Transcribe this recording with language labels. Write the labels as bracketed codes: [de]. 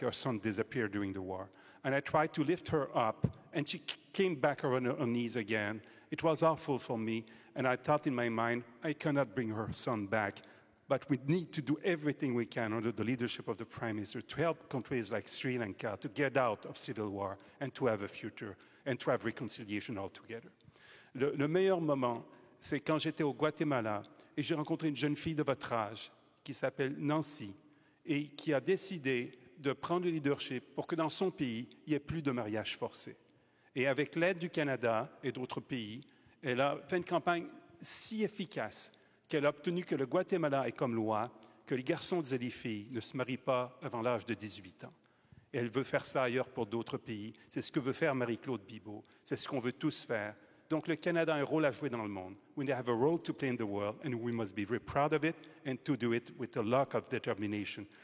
[en] Her son disappeared during the war. And I tried to lift her up, and she came back on her knees again. It was awful for me, and I thought in my mind, I cannot bring her son back. But we need to do everything we can under the leadership of the Prime Minister to help countries like Sri Lanka to get out of civil war and to have a future and to have reconciliation altogether. [fr] Le meilleur moment, c'est quand j'étais au Guatemala et j'ai rencontré une jeune fille de votre âge qui s'appelle Nancy et qui a décidé de prendre le leadership pour que dans son pays, il n'y ait plus de mariage forcé. Et avec l'aide du Canada et d'autres pays, elle a fait une campagne si efficace qu'elle a obtenu que le Guatemala ait comme loi que les garçons et les filles ne se marient pas avant l'âge de 18 ans. Et elle veut faire ça ailleurs pour d'autres pays. C'est ce que veut faire Marie-Claude Bibeau. C'est ce qu'on veut tous faire. Donc le Canada a un rôle à jouer dans le monde. [en] We have a role to play in the world, and we must be very proud of it and to do it with a lot of determination.